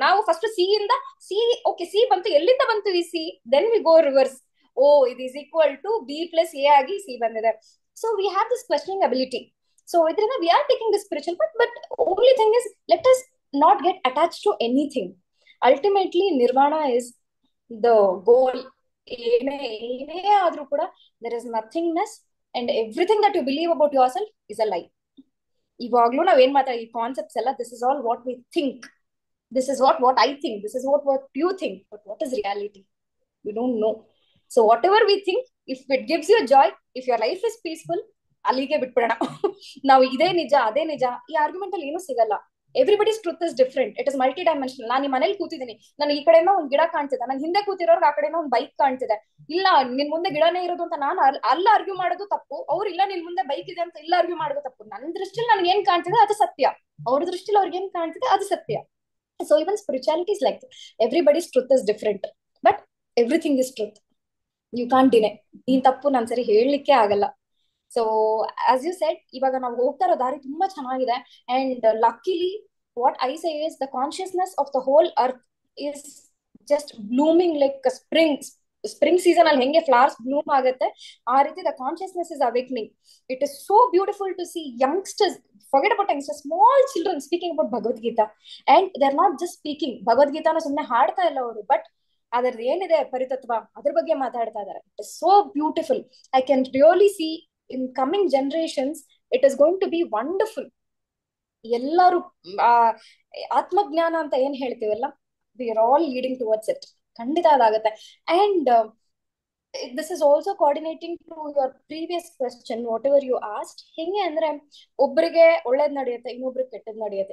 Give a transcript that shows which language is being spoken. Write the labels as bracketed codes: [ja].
[kn] ನಾವು first C ಇಂದ C, okay C ಬಂತು, ಎಲ್ಲಿಂದ ಬಂತು ಈ C? [en] Then we go reverse. Oh, it is equal to B+A [kn] ಆಗಿ ಸಿ ಬಂದಿದೆ. [en] So we have this questioning ability. [kn] So ಇದರಿಂದ [en] We are taking this spiritual path. But only thing is, let us not get attached to anything. Ultimately, nirvana is the goal. [kn] ಏನೇ ಆದ್ರೂ ಕೂಡ [en] there is nothingness, and everything that you believe about yourself is a lie. [kn] ಇವಾಗ್ಲೂ ನಾವ್ ಏನ್ ಮಾತಾಡಿ, ಈ concepts ಎಲ್ಲ, [en] this is all what we think. This is what I think. This is what you think. But what is reality? We don't know. So whatever we think, if it gives you joy, if your life is peaceful, [kn] ಅಲ್ಲಿಗೆ ಬಿಟ್ಬಿಡೋಣ. ನಾವು ಇದೇ ನಿಜ ಅದೇ ನಿಜ ಈ argument ಅಲ್ಲಿ ಏನು ಸಿಗಲ್ಲ. [en] Everybody's truth is different. It is multi dimensional. [kn] ನಾನು ಈ ಮನೇಲಿ ಕೂತಿದ್ದೀನಿ, ನಾನು ಈ ಕಡೆನೋ ಒಂದ್ ಗಿಡ ಕಾಣ್ತಿದೆ, ನನ್ ಹಿಂದೆ ಕೂತಿರೋರ್ಗೆ ಆ ಕಡೆನೋ ಒಂದ್ ಬೈಕ್ ಕಾಣ್ತಿದೆ. ಇಲ್ಲ ನಿನ್ ಮುಂದೆ ಗಿಡನೇ ಇರೋದು ಅಂತ ನಾನು ಅಲ್ಲ ಆರ್ಗ್ಯೂ ಮಾಡೋದು ತಪ್ಪು. ಅವ್ರು ಇಲ್ಲ ನಿನ್ ಮುಂದೆ ಬೈಕ್ ಇದೆ ಅಂತ ಇಲ್ಲ ಆರ್ಗ್ಯೂ ಮಾಡೋದು ತಪ್ಪು. ನನ್ನ ದೃಷ್ಟಿಲಿ ನನ್ಗೆ ಏನ್ ಕಾಣ್ತಿದೆ ಅದು ಸತ್ಯ, ಅವ್ರ ದೃಷ್ಟಿಲಿ ಅವ್ರಿಗೆ ಏನ್ ಕಾಣ್ತಿದೆ ಅದು ಸತ್ಯ. [en] So even spirituality is like everybody's truth is different, but everything is truth. You can't deny. [kn] ನೀನ್ ತಪ್ಪು ನಾನ್ ಸರಿ ಹೇಳಲಿಕ್ಕೆ ಆಗಲ್ಲ. [en] so as you said, [kn] ಇವಾಗ ನಾವು ಹೋಗ್ತಾ ಇರೋ ದಾರಿ ತುಂಬಾ ಚೆನ್ನಾಗಿದೆ. [en] and luckily what I say is, the consciousness of the whole earth is just blooming like a spring season [kn] ಅಲ್ಲಿ ಹೆಂಗೆ [en] flowers bloom [kn] ಆಗುತ್ತೆ, ಆ ರೀತಿ [en] the consciousness is awakening. It is so beautiful to see youngsters, forget about youngsters, small children speaking about Bhagavad Gita. And they're not just speaking Bhagavad Gita [kn] ನ ಸುಮ್ಮನೆ ಹಾಡ್ತಾ ಇಲ್ಲ ಅವರು, ಬಟ್ ಅದ್ರದ್ದು ಏನಿದೆ ಪರಿತತ್ವ ಅದ್ರ ಬಗ್ಗೆ ಮಾತಾಡ್ತಾ ಇದ್ದಾರೆ. [en] It is so beautiful. I can really see in coming generations it is going to be wonderful. [kn] ಎಲ್ಲರೂ ಆತ್ಮಜ್ಞಾನ ಅಂತ ಏನ್ ಹೇಳ್ತೀವಲ್ಲ, [en] We are all leading towards it. [kn] ಖಂಡಿತ ಅದಾಗತ್ತೆ. [en] And this is also coordinating to your previous question, whatever you asked. [kn] ಹೆಂಗೆ ಅಂದ್ರೆ, ಒಬ್ಬರಿಗೆ ಒಳ್ಳೇದ್ ನಡೆಯುತ್ತೆ, ಇನ್ನೊಬ್ರಿಗೆ ಕೆಟ್ಟದ್ ನಡೆಯುತ್ತೆ.